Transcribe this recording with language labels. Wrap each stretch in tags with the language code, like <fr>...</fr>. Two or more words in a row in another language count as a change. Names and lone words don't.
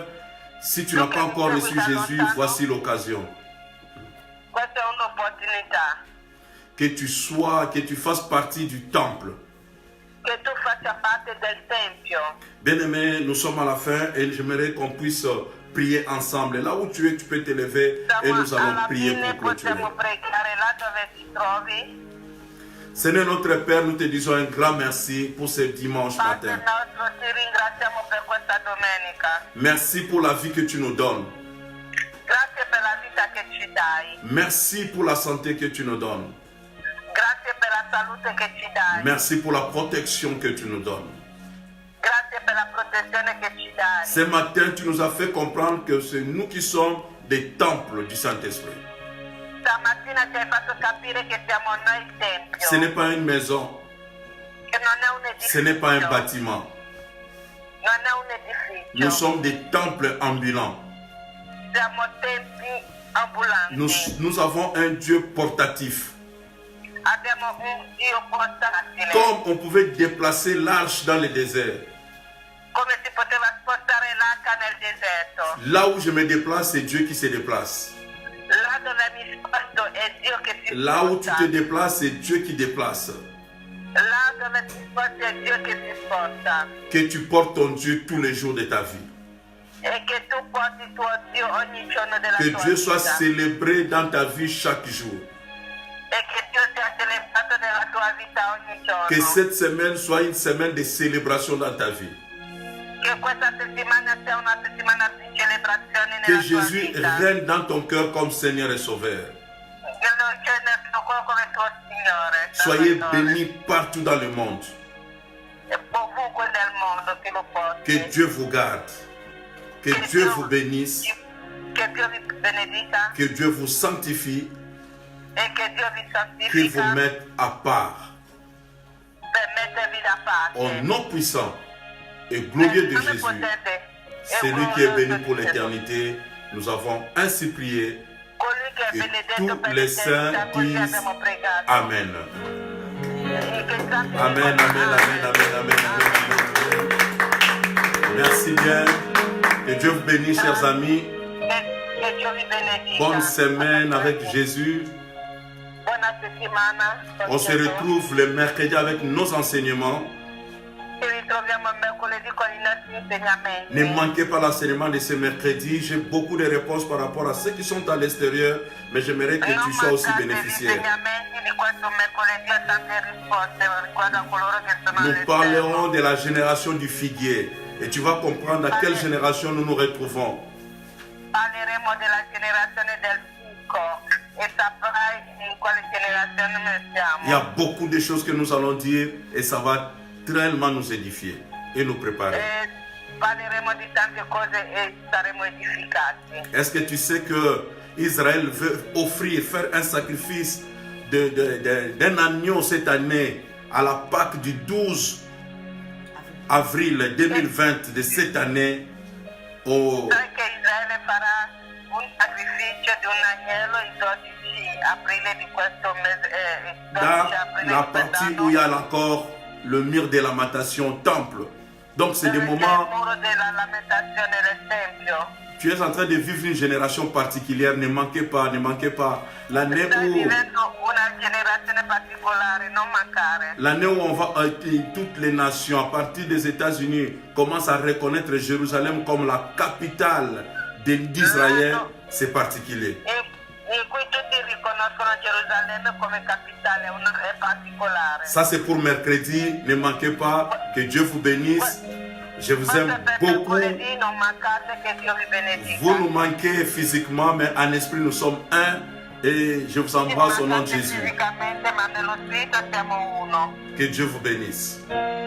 <fr>Si tu n'as pas encore reçu Jésus, voici l'occasion.</fr> <it>Questa è un'opportunità.</it> <fr>Que tu fasses partie du temple.</fr> <it>Che tu faccia parte del tempio.</it> <fr>Bien-aimés, nous sommes à la fin et j'aimerais qu'on puisse prier ensemble. Là où tu es, tu peux te lever et nous allons</fr> <it>Alla</it> <fr>prier</fr> <it>fine</it> <fr>pour clôturer.</fr> <it>possiamo pregare là dove ti trovi.</it> <fr>Seigneur notre Père, nous te disons un grand merci pour ce dimanche</fr> <it>Padre</it> <fr>matin.</fr> <it>nostro, ti ringraziamo per questa domenica.</it> <fr>Merci pour la vie que tu nous donnes.</fr> <it>Grazie per la vita che ci dai.</it> <fr>Merci pour la santé que tu nous donnes.</fr> <it>Grazie per la salute che ci dai.</it> <fr>Merci pour la protection que tu nous donnes.</fr> <it>Grazie per la protezione che ci dai.</it> <fr>Ce matin, tu nous as fait comprendre que c'est nous qui sommes des temples du Saint-Esprit.</fr> <it>Stamattina ci hai fatto capire che siamo noi il tempio.</it> <fr>Ce n'est pas une maison,</fr> <it>Che non è un edificio.</it> <fr>ce n'est pas un bâtiment.</fr> <it>Non è un edificio.</it> <fr>Nous sommes des temples ambulants.</fr> <it>Siamo tempi ambulanti.</it> <fr>Nous avons un Dieu portatif.</fr> <it>Abbiamo un Dio portatile.</it> <fr>Comme on pouvait déplacer l'arche dans le désert.</fr> <it>Come si poteva spostare l'arca nel deserto.</it> <fr>Là où je me déplace, c'est Dieu qui se déplace.</fr> <it>Là dove mi sposto è Dio che si</it> <fr>Là où tu</fr> <it>sposta.</it> <fr>te déplaces, c'est Dieu qui déplace.</fr> <it>Là dove ti sposti è Dio che si sposta.</it> <fr>Que tu portes ton Dieu tous les jours de ta vie.</fr> <it>E che tu porti tuo Dio ogni giorno della</it> <fr>Que</fr> <it>tua</it> <fr>Dieu soit</fr> <it>vita.</it> <fr>célébré dans ta vie chaque jour.</fr> <it>E che Dio sia celebrato nella tua vita ogni giorno.</it> <fr>Que cette semaine soit une semaine de célébration dans ta vie.</fr> <it>Che questa settimana sia una settimana di celebrazione nella</it> <fr>Que</fr> <it>tua</it> <fr>Jésus</fr> <it>vita.</it> <fr>règne dans ton cœur comme Seigneur et Sauveur.</fr> <it>Che lo c'è nel tuo cuore come tuo Signore.</it> <fr>Soyez</fr> <it>Salvatore.</it> <fr>bénis partout dans le monde.</fr> <it>E ovunque nel mondo che lo porti.</it> <fr>Que Dieu vous garde. Que Dieu vous bénisse.</fr> <it>Che Dio vi benedica</it> <fr>Que Dieu vous sanctifie.</fr> <it>e che Dio vi</it> <fr>Qu'il vous</fr> <it>santifica</it> <fr>mette à part.</fr> <it>per mettervi da parte.</it> <fr>Au nom puissant et glorieux de</fr> <it>Nome</it> <fr>Jésus,</fr> <it>potente e</it> <fr>celui qui est béni</fr> <it>glorioso</it> <fr>pour</fr> <it>di Gesù.</it> <fr>l'éternité, nous avons ainsi prié.</fr> <it>Colui che è</it> <fr>Que</fr> <it>benedetto</it> <fr>tous</fr> <it>per</it> <fr>les saints</fr> <it>l'eternità, così</it> <fr>disent</fr> <it>abbiamo pregato.</it> <fr>Amen.</fr> <it>E che santi</it> <fr>Amen,</fr> <it>dicono</it> <fr>amen, amen, amen, amen, amen. Merci bien. Que Dieu vous bénisse, chers amis.</fr> <it>Che Dio vi benedica.</it> <fr>Bonne semaine avec Jésus.</fr> <it>Buona settimana. con</it> <fr>On se</fr> <it>Gesù.</it> <fr>retrouve le mercredi avec nos enseignements.</fr> <it>Ci ritroviamo mercoledì con i nostri insegnamenti.</it> <fr>Ne manquez pas l'enseignement de ce mercredi. J'ai beaucoup de réponses par rapport à ceux qui sont à l'extérieur, mais j'aimerais que tu sois aussi</fr> <it>mancate gli</it> <fr>bénéficiaire.</fr> <it>insegnamenti di questo mercoledì e tante risposte riguardo a coloro che sono</it> <fr>Nous</fr> <it>all'esterno.</it> <fr>parlerons de la génération du figuier et tu vas comprendre à quelle génération nous nous retrouvons.</fr> <it>Parleremo della generazione del fico e saprai in quale generazione noi</it> <fr>Il y a</fr> <it>siamo.</it> <fr>beaucoup de choses que nous allons dire et ça va tellement nous édifier et nous préparer.</fr> <it>E parleremo di tante cose e saremo edificati.</it> <fr>Est-ce que tu sais que Israël veut offrir, faire un sacrifice d'un agneau cette année à la Pâque du 12 avril 2020 de cette année au,</fr> <it>Sai che Israele farà un sacrificio di un agnello il 12 aprile di questo mese, 12</it> <fr>dans</fr> <it>aprile</it> <fr>la</fr> <it>di</it> <fr>partie</fr> <it>quest'anno.</it> <fr>où il y a encore le mur de lamentation au temple. Donc c'est des</fr> <it>Dove c'è il</it> <fr>moments,</fr> <it>muro della lamentazione del Tempio.</it> <fr>tu es en train de vivre une génération particulière, ne manquez pas, ne manquez pas. L'année</fr> <it>Stai</it> <fr>où,</fr> <it>vivendo una generazione particolare, non mancare.</it> <fr>l'année où on va, toutes les nations, à partir des États-Unis, commencent à reconnaître Jérusalem comme la capitale d'Israël, c'est particulier.</fr> <it>In cui tutti riconoscono Gerusalemme come capitale, è particolare.</it> <fr>Ça c'est pour mercredi, ne manquez pas, que Dieu vous bénisse. Je vous</fr> <it>Questo</it> <fr>aime</fr> <it>è per</it> <fr>beaucoup.</fr> <it>mercoledì, non mancate, che Dio vi benedica.</it> <fr>Vous nous manquez physiquement, mais en esprit nous sommes un. Et je vous embrasse au nom de</fr> <it>Mancate</it> <fr>Jésus.</fr> <it>fisicamente, ma nello spirito siamo uno.</it> <fr>Que Dieu vous bénisse.</fr>